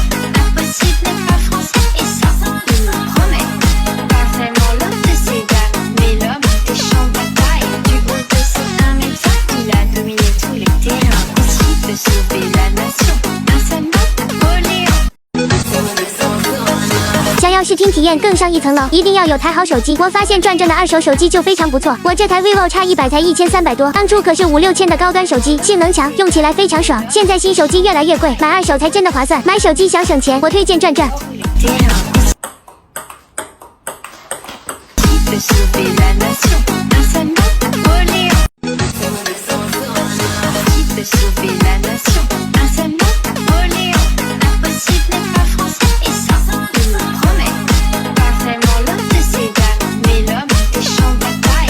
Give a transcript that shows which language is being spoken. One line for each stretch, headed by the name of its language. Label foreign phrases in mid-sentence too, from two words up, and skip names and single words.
French: Impossible n'est pas français. Et ça, il nous promet pas vraiment l'homme de ces dames, mais l'homme des champs de bataille. Du haut de ses 1,20 m, il a dominé tous les terrains. Possible de sauver la nation. Un seul mot, Orléans.
Chinese: 想要视听体验更上一层楼，一定要有台好手机。我发现转正的二手手机就非常不错，我这台 vivo X100才1300多，当初可是5、6千的高端手机，性能强，用起来非常爽。现在新手机越来越贵，买二手才真的划算。买手机想省钱，我推荐转正。
French: De sauver la nation, un seul mot, Orléans. Possible de sauver la nation, un seul mot, Orléans. Impossible n'est pas français. Et ça, il nous promet pas vraiment l'homme de ces dames, mais l'homme des champs de bataille.